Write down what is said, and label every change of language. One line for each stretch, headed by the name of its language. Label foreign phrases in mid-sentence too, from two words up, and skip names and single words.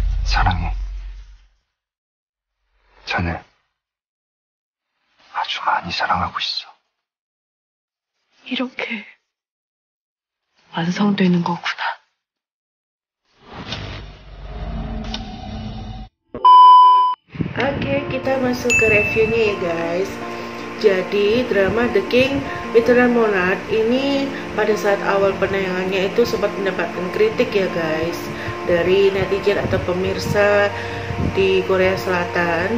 Korean: 사랑해. 자네 아주 많이 사랑하고 있어. 이렇게 완성되는 거구나.
Indonesian: Oke, kita masuk ke reviewnya ya guys. Jadi drama The King Eternal Monarch ini pada saat awal penayangannya itu sempat mendapatkan kritik ya guys, dari netizen atau pemirsa di Korea Selatan.